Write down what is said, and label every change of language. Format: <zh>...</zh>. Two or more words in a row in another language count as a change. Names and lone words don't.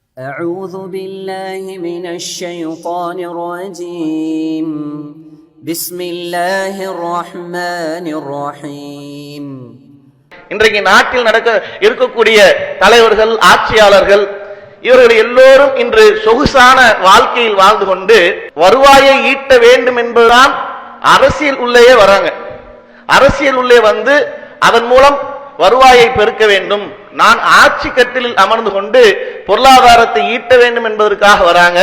<ar>أعوذ بالله من الشيطان الرجيم بسم الله الرحمن الرحيم.</ar> <ta>இன்றைக்கு நாட்டில் இருக்கக்கூடிய தலைவர்கள், ஆட்சியாளர்கள் இவர்கள் எல்லோரும் இன்று சொகுசான வாழ்க்கையில் வாழ்ந்து கொண்டு வருவாயை ஈட்ட வேண்டும் என்பதுதான் அரசியல் உள்ளே வராங்க. அரசியல் உள்ளே வந்து அதன் மூலம் வருவாயை பெருக்க வேண்டும், நான் ஆட்சி கட்டிலில் அமர்ந்து கொண்டு பொருளாதாரத்தை ஈட்ட வேண்டும் என்பதற்காக வராங்க.</ta>